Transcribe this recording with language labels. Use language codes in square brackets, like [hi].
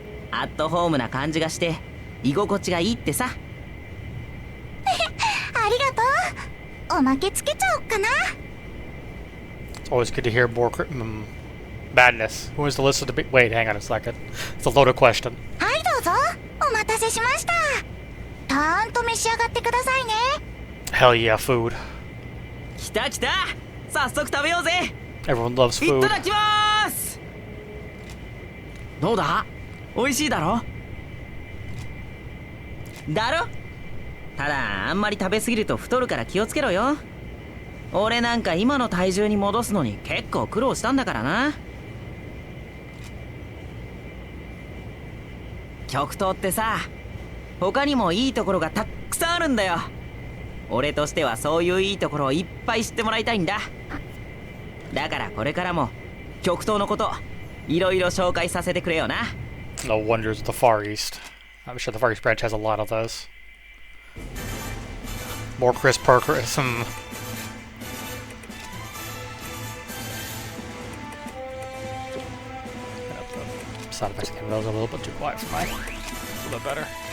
[ja] アットホームな感じがして居心地がいいってさ。ありがとう。おまけつけちゃおっかな。 [en] It's always good to hear more madness. Who wants to listen to me? Wait, hang on a second. It's a loaded question. [ja] はいどうぞ。お待たせしました。たーんと召し上がってくださいね。 [en] Hell yeah, food. [ja] 来た来た、早速食べようぜ。 [en] Everyone loves [ja] い [en] food. [ja] ただきまーす。どうだ、美味しいだろ。だろ。ただあんまり食べ過ぎると太るから気をつけろよ。俺なんか今の体重に戻すのに結構苦労したんだからな。極東ってさ、他にもいいところがたっくさんあるんだよ。俺としてはそういういいところをいっぱい知ってもらいたいんだ。だからこれからも極東のこといろいろ紹介させてくれよな。 [en] No wonders of the Far East. I'm sure the Far East branch has a lot of those. More Chris Parker. Sound effects again. That was a little bit too quiet for mine. A little bit better.